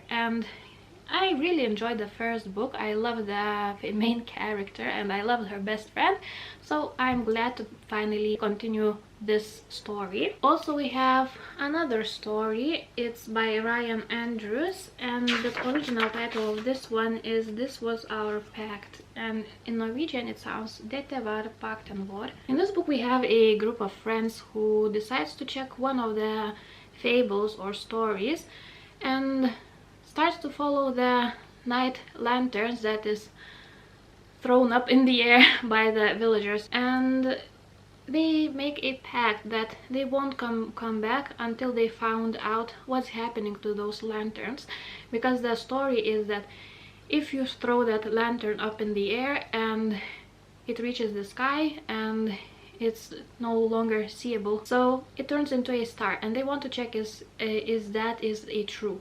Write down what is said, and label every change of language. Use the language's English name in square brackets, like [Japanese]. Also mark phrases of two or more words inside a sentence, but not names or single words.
[English] And I really enjoyed the first book. I love the main character and I loved her best friend, so I'm glad to finally continue this story. Also we have another story. It's by Ryan Andrews, and the original title of this one is This Was Our Pact, and in Norwegian it sounds [Norwegian] Dette var pakten vår. [English] In this book we have a group of friends who decides to check one of the fables or stories and starts to follow the night lanterns that is thrown up in the air by the villagers, and they make a pact that they won't come back until they found out what's happening to those lanterns, because the story is that if you throw that lantern up in the air and it reaches the sky and it's no longer seeable, so it turns into a star, and they want to check is that a true.